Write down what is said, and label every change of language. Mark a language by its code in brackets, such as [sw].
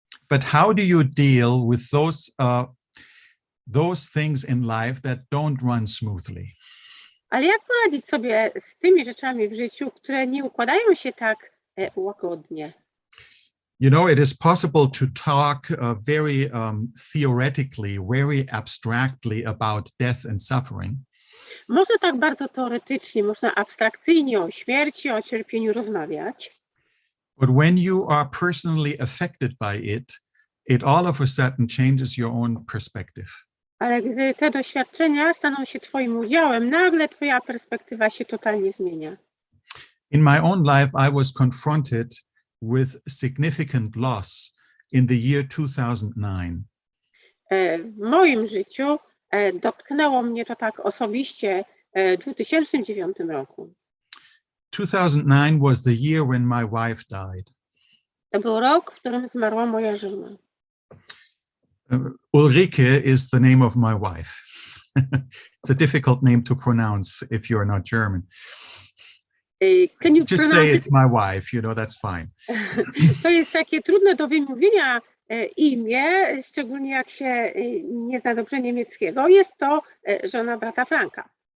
[en] But how do you deal with those things in life that don't run smoothly? [pl] Ale jak poradzić sobie z tymi rzeczami w życiu, które nie układają się tak łagodnie? [en] You know, it is possible to talk very theoretically, very abstractly about death and suffering. [pl] Można tak bardzo teoretycznie, można abstrakcyjnie o śmierci, o cierpieniu rozmawiać. [en] But when you are personally affected by it, it all of a sudden changes your own perspective. [pl] Ale gdy te doświadczenia staną się twoim udziałem, nagle twoja perspektywa się totalnie zmienia. [en] In my own life, I was confronted with significant loss in the year 2009. [pl] W moim życiu dotknęło mnie to tak osobiście w 2009 roku. [en] 2009 was the year when my wife died. [pl] To był rok, w którym zmarła moja żona. [en] Ulrike is the name of my wife. It's a difficult name to pronounce if you're not German. Can you Just say it's my wife, you know, that's fine. [pl] To jest takie trudne do wymówienia imię, szczególnie jak się nie zna dobrze niemieckiego. Jest to żona brata Franka.